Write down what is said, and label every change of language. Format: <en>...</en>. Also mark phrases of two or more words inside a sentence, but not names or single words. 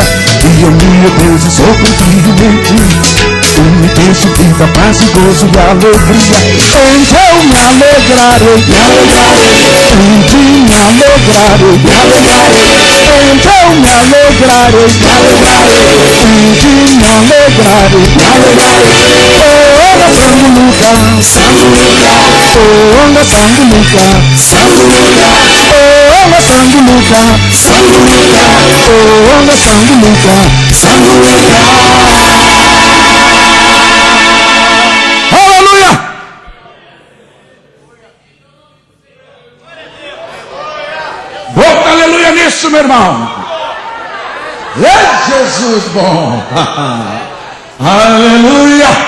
<pt>E eu, meu Deus, sou confio em ti. Tu me deixa vida, paz e gozo e alegria. Então me alegrarei, me alegrarei. Em ti me alegrarei, me alegrarei. Então me alegrarei, me alegrarei. Em ti me alegrarei, me alegrarei.</pt> <umb>Onda Sanguluca, Sanguluca. Onda Sanguluca, Sanguluca. Onda Sanguluca, Sanguluca. Onda Sanguluca, Sanguluca.</umb> <pt>Aleluia! Bota aleluia nisso, meu irmão. É Jesus bom. Aleluia!</pt>